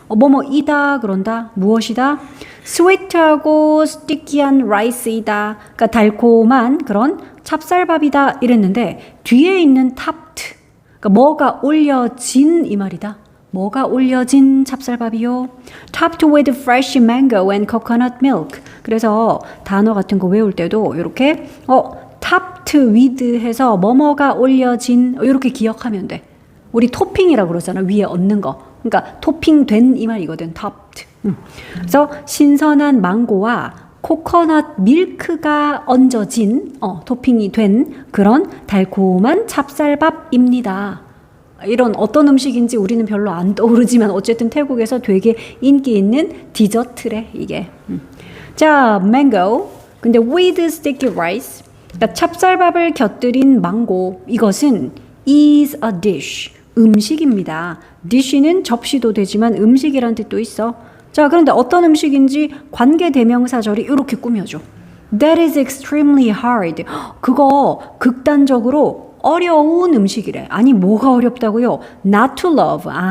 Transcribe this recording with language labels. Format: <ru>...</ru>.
<ko>뭐뭐이다 그런다. 무엇이다? sweet하고 sticky한 rice이다. 그러니까 달콤한 그런 찹쌀밥이다 이랬는데 뒤에 있는 topped. 그러니까 뭐가 올려진 이 말이다. 뭐가 올려진 찹쌀밥이요?</ko> <en>Topped with fresh mango and coconut milk.</en> <ko>그래서 단어 같은 거 외울 때도 이렇게 topped with 해서 뭐뭐가 올려진 이렇게 기억하면 돼. 우리 토핑이라고 그러잖아. 위에 얹는 거. 그러니까 토핑된 이 말이거든.</ko> <en>topped.</en> <ko>그래서 신선한 망고와 코코넛 밀크가 얹어진 토핑이 된 그런 달콤한 찹쌀밥입니다. 이런 어떤 음식인지 우리는 별로 안 떠오르지만 어쨌든 태국에서 되게 인기 있는 디저트래 이게.</ko> <en>자, mango.</en> <ko>근데</ko> <en>with sticky rice.</en> <ko>그러니까 찹쌀밥을 곁들인 망고. 이것은</ko> <en>is a dish.</en> <ko>음식입니다. dish는 접시도 되지만 음식이란 뜻도 있어. 자, 그런데 어떤 음식인지 관계대명사절이 이렇게 꾸며줘.</ko> <en>That is extremely hard.</en> <ko>그거 극단적으로 어려운 음식이래. 아니 뭐가 어렵다고요?</ko> <en>Not to love.</en>